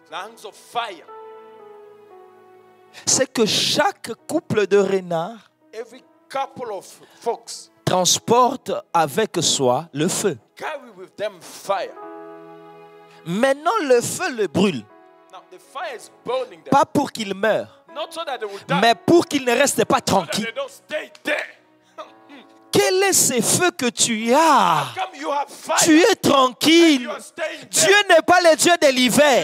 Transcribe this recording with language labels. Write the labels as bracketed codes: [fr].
[en] flames of fire. [fr] C'est que chaque couple de renards [en] Every couple of fox [fr] transporte avec soi le feu. [en] carry with them fire. [fr] Maintenant, le feu le brûle. [en] Now the fire is burning them. [fr] Pas pour qu'il meure, [en] Not so that they will die, [fr] mais pour qu'il ne reste pas [en] so that [fr] tranquille. [en] they don't stay there. [fr] Quel est ce feu que tu as? [en] Come, you have fire. [fr] Tu es [en] And [fr] tranquille. [en] you are staying [fr] Dieu [en] there. [fr] n'est pas le Dieu de l'hiver.